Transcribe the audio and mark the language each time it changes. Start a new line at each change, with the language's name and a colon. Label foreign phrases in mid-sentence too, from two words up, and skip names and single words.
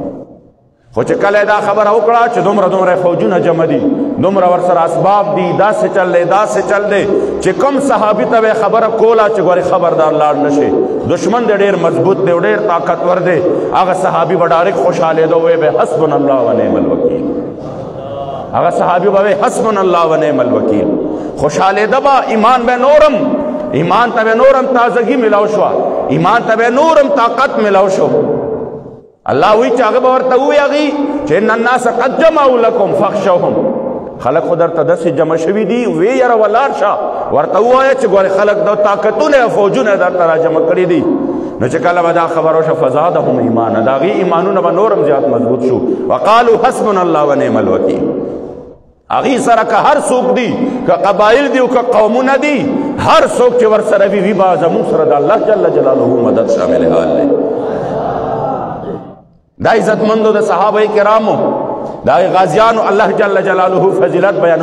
Pashto: خو چې کله دا خبره وکړه چې دومره فوجونه جمع دي، دومره ورسره اسباب دي، داسې چل دی داسې چل دی چې کوم صحابي ته به خبره کوله چې ګورې خبردار لاړ نشي، دشمن دی ډېر مضبوط دی، ډېر طاقتور دی، هغه صحابي به ډایرکټ خوشحالېده، وی به
Arabic: حسبنا الله و نعم الوکیل.
Pashto: هغه صحابي به وی
Arabic: حسبنا الله و نعم الوکیل،
Pashto: خوشحالېده به، ایمان به نورم، ایمان ته به نورم تازگی ملاو شوه، ایمان ته به نورم طاقت ملاو شو. الله وی چې هغه به ورته ووایي هغې چې
Arabic: ان الناس قد جمعوا لکم فاخشوهم،
Pashto: خلک خو درته داسې جمع شوي دي، وی یاره ولاړ شه، ورته ووایه چې ګورې خلک د طاقتونه او فوجونه درته را جمع کړي دي. نو چې کله به دا خبر وشوه
Arabic: فزادهم ایمانا،
Pashto: د هغې ایمانونه به نورم زیات مضبوط شو.
Arabic: وقالو حسبنا الله و نعم الوکیل.
Pashto: هغې سره که هر څوک دي، که قبایل دي او که قومونه دي، هر څوک چې ورسره وي وي به زموږ سره د
Arabic: الله جل جلاله
Pashto: مدد شامل حال دی. دا عزتمندو د صحابه کرامو دا غازیانو
Arabic: الله جل جلاله
Pashto: فضیلت بیانوي.